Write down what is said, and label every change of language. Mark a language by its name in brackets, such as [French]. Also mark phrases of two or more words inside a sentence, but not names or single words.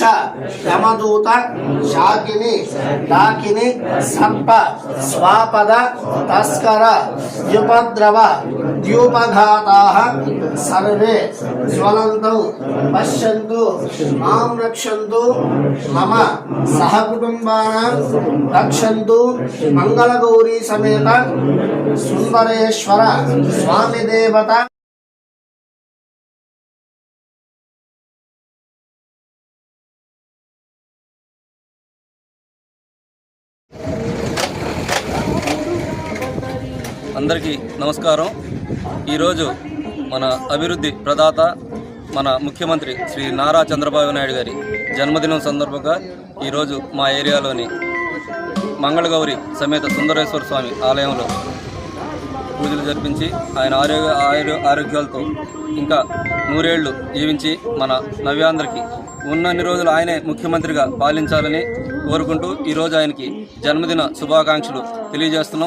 [Sanskrit] यमदूत शाकिनी डाकिनी सर्प स्वापद तस्कर उपद्रव द्युपघाताः सर्वे ज्वलन्तौ पश्यन्तु मां रक्षन्तु मम सहकुटुम्बानां रक्षन्तु मंगलगौरी समेत सुंदरेश्वर स्वामी देवता [Telugu] అందరికీ నమస్కారం. ఈరోజు మన అభివృద్ధి ప్రదాత మన ముఖ్యమంత్రి శ్రీ నారా చంద్రబాబు నాయుడు గారి జన్మదినం సందర్భంగా ఈరోజు మా ఏరియాలోని మంగళగౌరి సమేత సుందరేశ్వర స్వామి ఆలయంలో పూజలు జరిపించి ఆయన ఆరోగ్యాలతో ఇంకా 100 ఏళ్లు జీవించి మన నవ్యాంధ్రకి ఉన్నన్ని రోజులు ఆయనే ముఖ్యమంత్రిగా పాలించాలని కోరుకుంటూ ఈరోజు ఆయనకి జన్మదిన శుభాకాంక్షలు తెలియజేస్తున్నాం.